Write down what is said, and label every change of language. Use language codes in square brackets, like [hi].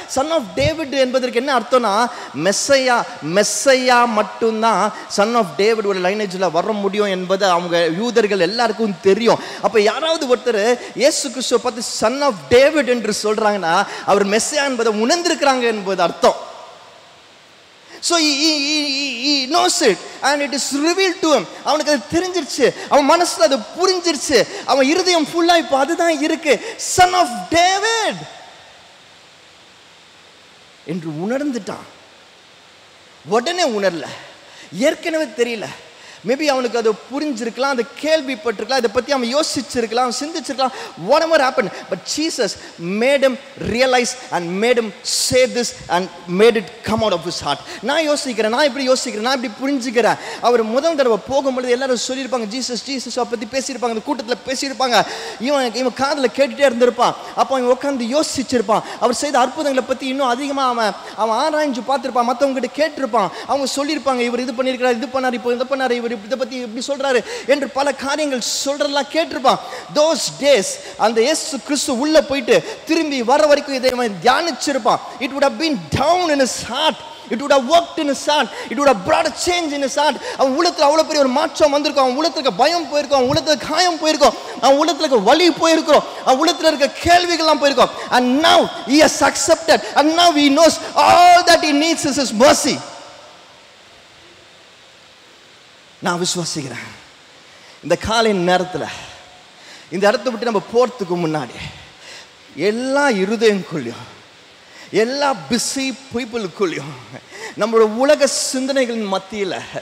[ta] Son of David என்பதற்கு என்ன அர்த்தம்னா, மெஸ்ஸையா மட்டும்தான் சன் ஆஃப் டேவிட் ஒரு லைனேஜில் வர முடியும் என்பது அவங்க யூதர்கள் எல்லாருக்கும் தெரியும். அப்போ யாராவது ஒருத்தர் இயேசு கிறிஸ்துவை பார்த்து சன் ஆஃப் டேவிட் என்று சொல்றாங்கன்னா அவர் மெஸ்ஸையா என்பதை உணர்ந்திருக்கிறாங்க என்பது அர்த்தம். [en] So he knows it and it is revealed to him. [ta] அவனுக்கு அது தெரிஞ்சிருச்சு, அவன் மனசுல அது புரிஞ்சிருச்சு, அவன் இருதயம் ஃபுல்லா இப்போ அதுதான் இருக்கு, சன் ஆஃப் டேவிட் என்று உணர்ந்துட்டான். உடனே உணரல, ஏற்கனவே தெரியல. மேபி அவனுக்கு அது புரிஞ்சிருக்கலாம், அது கேள்விப்பட்டிருக்கலாம், இதை பற்றி அவன் யோசிச்சிருக்கலாம், சிந்திச்சிருக்கலாம், [en] whatever happened. But Jesus made him realize and made him say this and made it come out of his heart. [ta] நான் இப்படி யோசிக்கிறேன், நான் இப்படி புரிஞ்சுக்கிறேன். அவர் முதல் தடவை போகும்பொழுது எல்லாரும் சொல்லியிருப்பாங்க ஜீசஸ் பற்றி பேசியிருப்பாங்க, அந்த கூட்டத்தில் பேசியிருப்பாங்க. இவன் காதில் கேட்டுகிட்டே இருந்திருப்பான். அப்போ அவன் உட்காந்து யோசிச்சிருப்பான். அவர் செய்த அற்புதங்களை பற்றி இன்னும் அதிகமாக அவன் ஆராய்ஞ்சு பார்த்துருப்பான், மற்றவங்ககிட்ட கேட்டிருப்பான். அவங்க சொல்லியிருப்பாங்க இவர் இது பண்ணியிருக்கிறார், இது பண்ணார், இப்போ இதை பண்ணார், இவர் இதை பத்தி இப்படி சொல்றாரு என்று பல காரியங்கள் சொல்றதெல்லாம் கேட்டிருப்பான். [en] those days [ta] அந்த இயேசு கிறிஸ்து உள்ள போயிட்டு திரும்பி வர வரைக்கும் இதை தியானிச்சிருப்பான். [en] it would have been down in his heart, it would have worked in his heart, it would have brought a change in his heart. [ta] அவன் உள்ளத்துல அவ்வளவு பெரிய ஒரு மாற்றம் வந்திருக்கும். அவன் உள்ளத்துல பயம் போயிருக்கும், அவன் உள்ளத்துல காயம் போயிருக்கும், அவன் உள்ளத்துல வலி போயிருக்கும், அவன் உள்ளத்துல இருக்க கேள்விகள்லாம் போயிருக்கும். [en] and now he has accepted and now he knows all that he needs is his mercy. [ta] நான் விசுவாசிக்கிறேன் இந்த காலை நேரத்தில் இந்த இடத்தை விட்டு நம்ம போகிறதுக்கு முன்னாடி எல்லா இருதயங்களுக்குள்ளேயும், எல்லா பிஸி பீப்புளுக்குள்ளேயும், நம்மளோட உலக சிந்தனைகளின் மத்தியில்,